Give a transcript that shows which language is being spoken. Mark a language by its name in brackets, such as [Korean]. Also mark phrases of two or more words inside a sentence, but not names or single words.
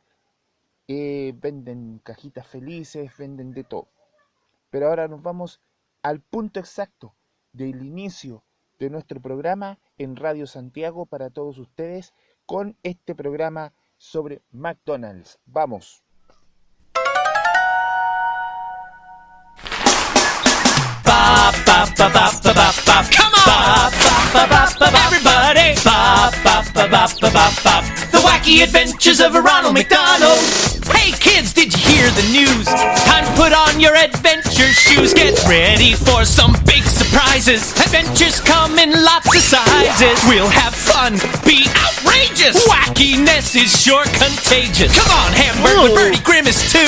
[Spanish] Venden cajitas felices, venden de todo. Pero ahora nos vamos al punto exacto del inicio de nuestro programa en Radio Santiago para todos ustedes con este programa sobre McDonald's. ¡Vamos! Bop, bop, bop, bop, bop, bop, bop. [English] Come on! Bop, bop, bop, bop, bop, everybody! Bop, bop, bop, bop, bop, bop, bop. The wacky adventures of Ronald McDonald. Hey kids, did you hear the news? Time to put on your adventure shoes. Get ready for some big surprises. Adventures come in lots of sizes. We'll have fun, be outrageous. Wackiness is sure contagious. Come on, Hamburg with Birdie Grimace too.